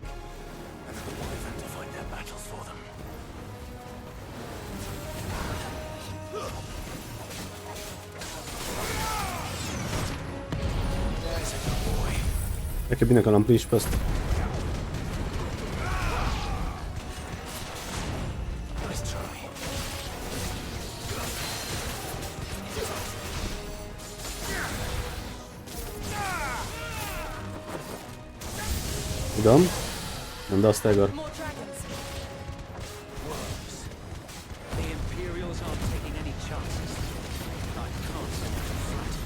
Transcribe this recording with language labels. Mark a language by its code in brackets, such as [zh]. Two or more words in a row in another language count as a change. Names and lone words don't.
[en] And the Wyvern to fight their battles for them. There's a good boy. [ro] E că bine că l-am prins și pe ăsta. [en] Nice try. [ro] Îi dăm? Îmi dau stagger. [en] More dragons. The Imperials aren't taking any chances. I can't say I'm flattered.